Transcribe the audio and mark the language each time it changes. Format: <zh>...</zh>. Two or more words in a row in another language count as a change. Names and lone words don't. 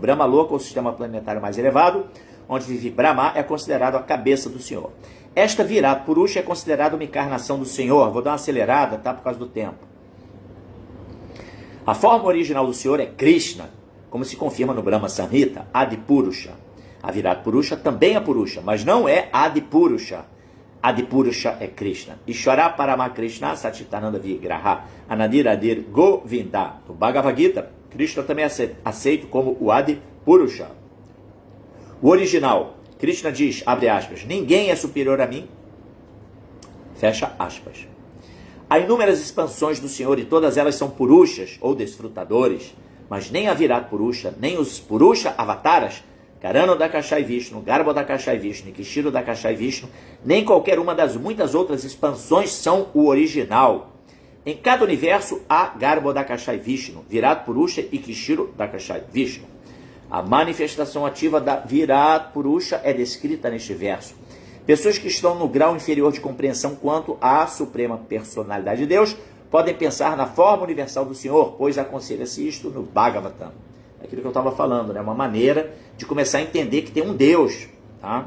<pt>Brahma Loka, o sistema planetário mais elevado, onde vive Brahma, é considerado a cabeça do Senhor. Esta Virat Purusha é considerada uma encarnação do Senhor. Vou dar uma acelerada, tá? Por causa do tempo. A forma original do Senhor é Krishna, como se confirma no Brahma Samhita, Adi Purusha. A Virat Purusha também é Purusha, mas não é Adi Purusha. Adi Purusha é Krishna.</pt> <sa>ईश्वरः परमः कृष्णः सच्चिदानन्दविग्रहः अनादिरादिर्गोविन्दः.</sa> <pt>No Bhagavad Gita, Krishna também é aceito como o Adi Purusha. O original, Krishna diz, abre aspas, ninguém é superior a mim, fecha aspas. Há inúmeras expansões do Senhor e todas elas são Purushas ou desfrutadores, mas nem a Virat Purusha, nem os Purusha Avataras, Karana Dakashai Vishnu, Garbo Dakashai Vishnu, Kishiro Dakashai Vishnu, nem qualquer uma das muitas outras expansões são o original. Em cada universo há Garbo Dakashai Vishnu, Virat Purusha e Kishiro Dakashai Vishnu. A manifestação ativa da Virat Purusha é descrita neste verso. Pessoas que estão no grau inferior de compreensão quanto à suprema personalidade de Deus podem pensar na forma universal do Senhor, pois aconselha-se isto no Bhagavatam. É aquilo que eu estava falando, né? Uma maneira de começar a entender que tem um Deus, tá?</pt>